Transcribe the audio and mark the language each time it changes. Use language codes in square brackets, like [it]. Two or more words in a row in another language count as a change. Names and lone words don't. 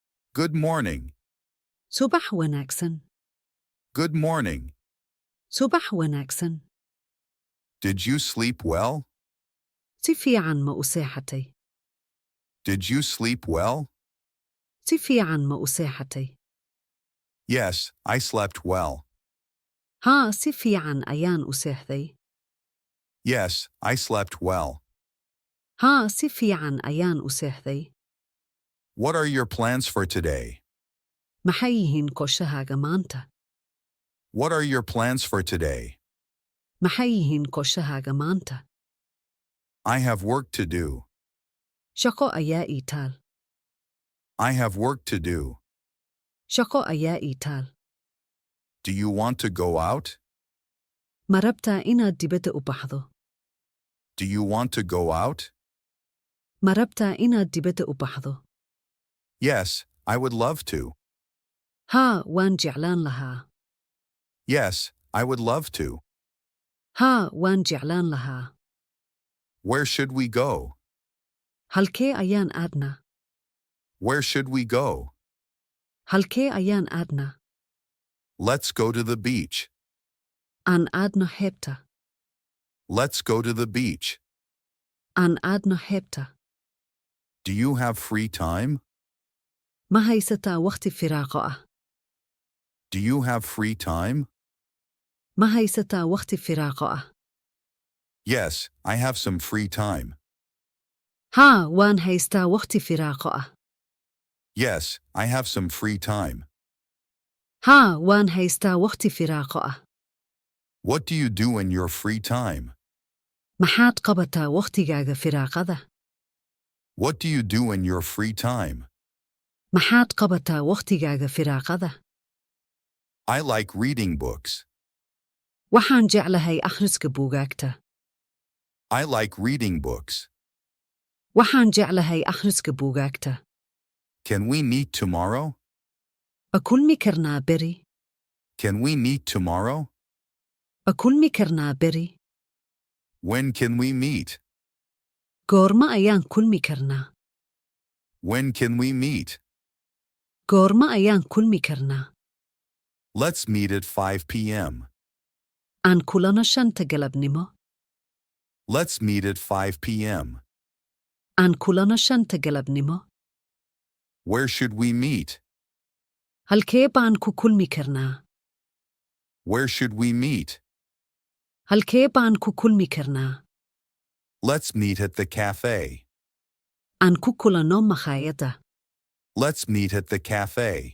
[en] Good morning. [so] Subax wanaagsan. [en] Good morning. [so] Subax wanaagsan. [en] Did you sleep well? [so] Si fiican ma u seexatay? [en] Did you sleep well? [so] Si fiican ma u seexatay? [en] Yes, I slept well. [so] Haa, si fiican ayaan u seexday. [en] Yes, I slept well. [so] Haa, si fiican ayaan u seexday. [en] What are your plans for today? [so] Maxay yihiin qorshahaaga maanta? [en] What are your plans for today? [so] Maxay yihiin qorshahaaga maanta? [en] I have work to do. [so] Shaqo ayaa ii taal. [en] I have work to do. [so] Shaqo ayaa ii taal. [en] Do you want to go out? [so] Ma rabtaa inaad dibadda u baxdo? [en] Do you want to go out? [so] Ma rabtaa inaad dibadda u baxdo? [en] Yes, I would love to. [so] Haa, waan jeclaan lahaa. [en] Yes, I would love to. [so] Haa, waan jeclaan lahaa. [en] Where should we go? [so] Halkee ayaan aadnaa? [en] Where should we go? [so] Halkee ayaan aadnaa? [en] Let's go to the beach. [so] Aan aadno xeebta. [en] Let's go to the beach. [so] Aan aadno xeebta. [en] Do you have free time? [so] Ma haysataa waqti firaaqo ah? [en] Do you have free time? [so] Ma haysataa waqti firaaqo ah? [en] Yes, I have some free time. [so] Haa, waan haystaa waqti firaaqo ah. [en] Yes, I have some free time. [so] Haa, waan haystaa waqti firaaqo ah. [en] What do you do in your free time? [so] Maxaad qabataa waqtigaaga firaaqada? [en] What do you do in your free time? [so] Maxaad qabataa waqtigaaga firaaqada? [en] I like reading books. [so] Waxaan jeclahay akhriska buugaagta. [en] I like reading books. [so] Waxaan jeclahay akhriska buugaagta. [en] Can we meet tomorrow? [so] Ma kulmi karnaa beri? [en] Can we meet tomorrow? [so] Ma kulmi karnaa beri? [en] When can we meet? [so] Goorma ayaan kulmi karnaa? [en] When can we meet? [so] Goorma ayaan kulmi karnaa? [en] Let's meet at 5 p.m. [so] Aan kulano shanta galabnimo. [en] Let's meet at 5 p.m. [so] Aan kulano shanta galabnimo. [en] Where should we meet? [so] Halkee baan ku kulmi karnaa? [en] Where should we meet? [so] Halkee baan ku kulmi karnaa? [en] Let's meet at the cafe. [so] Aan ku kulano makhaayadda. [en] Let's meet at the cafe.